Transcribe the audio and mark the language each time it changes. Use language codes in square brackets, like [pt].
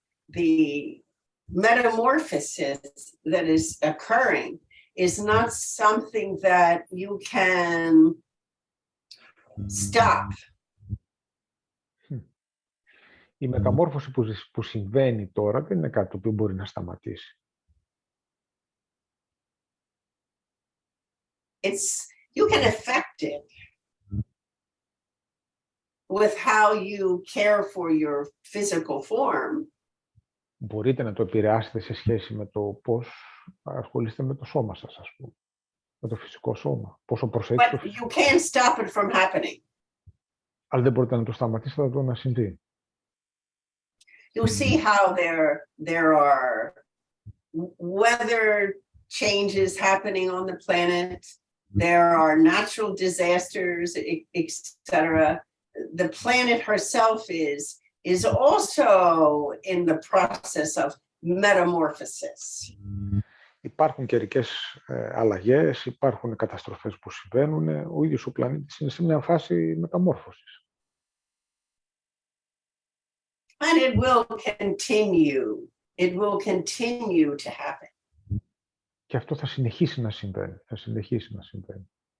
[en] The metamorphosis that is occurring is not something that you can stop. [el] Η μεταμόρφωση που συμβαίνει τώρα δεν είναι κάτι το οποίο μπορεί να σταματήσει. [en] You can affect it with how you care for your physical form. [el] Μπορείτε να το επηρεάσετε σε σχέση με το πώς ασχολείστε με το σώμα σας, ας πούμε. Με το φυσικό σώμα. Πόσο προσέχετε το [en] But [el] φυσικό. [en] you can't stop it from happening. [el] Αλλά δεν μπορείτε να το σταματήσετε από το να συμβεί. [en] You see how there are weather changes happening on the planet. There are natural disasters, etc. The planet herself is also in the process of metamorphosis. [el] Υπάρχουν καιρικές αλλαγές, υπάρχουν καταστροφές που συμβαίνουν. Ο ίδιος ο πλανήτης είναι σε μια φάση μεταμόρφωσης. [en] And it will continue. It will continue to happen. [el] Και αυτό θα συνεχίσει να συμβαίνει. Θα συνεχίσει να συμβαίνει.